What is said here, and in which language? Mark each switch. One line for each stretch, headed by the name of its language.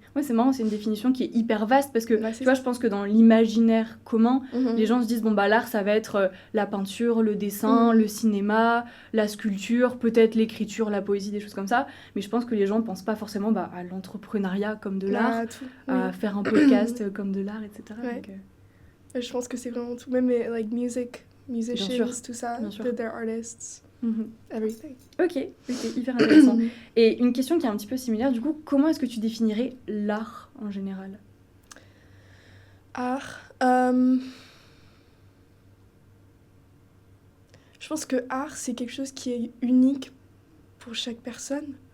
French: Ouais, c'est marrant, c'est une définition qui est hyper vaste parce que, tu vois, je pense que dans l'imaginaire commun, les gens se disent, bon, bah, l'art, ça va être la peinture, le dessin, le cinéma, la sculpture, peut-être l'écriture, la poésie, des choses comme ça. Mais je pense que les gens pensent pas forcément à l'entrepreneuriat comme de l'art, à faire un podcast comme de l'art, etc. Ouais. Donc, je pense que c'est vraiment tout.
English: Même, like, musicians,
French: tout ça,
English: they're artists. Everything.
French: Ok, hyper intéressant. Et une question qui est un petit peu similaire, du coup, comment est-ce que tu définirais l'art en général? Art, je pense que art, c'est quelque chose qui est unique pour chaque personne.